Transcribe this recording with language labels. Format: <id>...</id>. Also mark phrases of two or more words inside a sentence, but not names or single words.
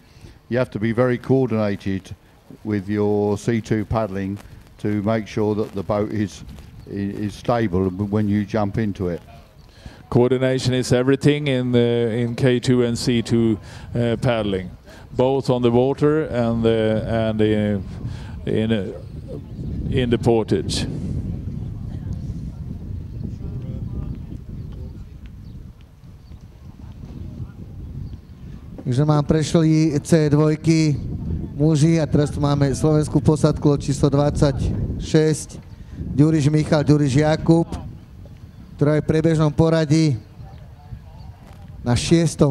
<en>You have to be very coordinated with your C2 paddling to make sure that the boat is stable when you jump into it. Coordination is everything in K2 and C2 paddling, both on the water and in the portage.</en> <sk>Takže mám prešli C2 muži a teraz tu máme slovenskú posádku číslo 26, Ďuriš Michal, Ďuriš Jakub, ktorá je v priebežnom poradí na 6.</sk>